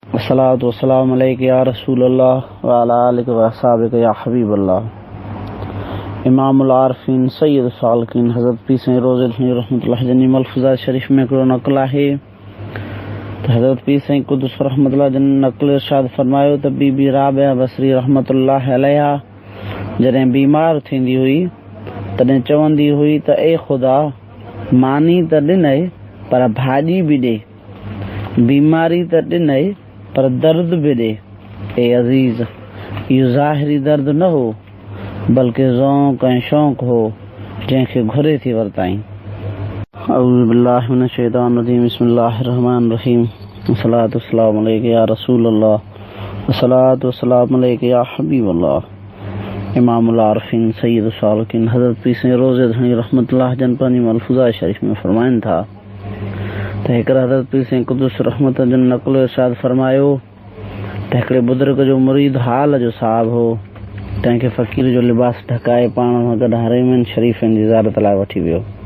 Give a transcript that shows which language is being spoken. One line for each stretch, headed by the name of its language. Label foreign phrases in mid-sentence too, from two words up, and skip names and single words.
Arabic: الصلاة والسلام عليك يا رسول الله وعلى آلك وأصحابك يا حبيب الله.
Sindhi: इमामुल आरिफीन सैयद सालकीन हज़रत पीर साईं रोज़े धनी रहमतुल्लाह जनी मलफूज़ा शरीफ में हिकिड़ो नक़ल आहे त हज़रत पीर साईं क़ुद्दुस रहमतुल्लाह जनी नक़ल इरशाद फरमायो त बीबी राबिया बसरी
Arabic: رحمة الله عليها
Sindhi: जॾहिं बीमार थींदी हुई तॾहिं चवंदी हुई त ए ख़ुदा मानी त ॾिनई पर भाॼी बि ॾे, बीमारी त ॾिनई पर दर्द बि ॾे। ए अज़ीज़, इहो ज़ाहिरी दर्द न हो बल्कि ज़ौक़ ऐं शौक़ु हो जंहिंखे घुरे थी वरिताईं।
Arabic: أعوذ بالله من الشيطان الرجيم، بسم الله الرحمن الرحيم. الصلاة والسلام عليك يا رسول الله، الصلاة والسلام عليك يا حبيب الله.
Sindhi: इमामुल आरिफीन सैयद सालकीन हज़रत पीर साईं रोज़े धनी रहमतुल्लाह जन पंहिंजी मलफूज़ा शरीफ में फरमाइनि था त हिकिड़े हज़रत पीर साईं क़ुद्दुस रहमत जन नक़ल इरशाद फरमायो त हिकिड़े बुज़ुर्ग जो मुरीद हाल जो साहब हो, तंहिंखे फ़क़ीर जो लिबास ढकाए पाण सां गॾु हरमैन शरीफ़नि जी ज़ियारत लाइ वठी वियो।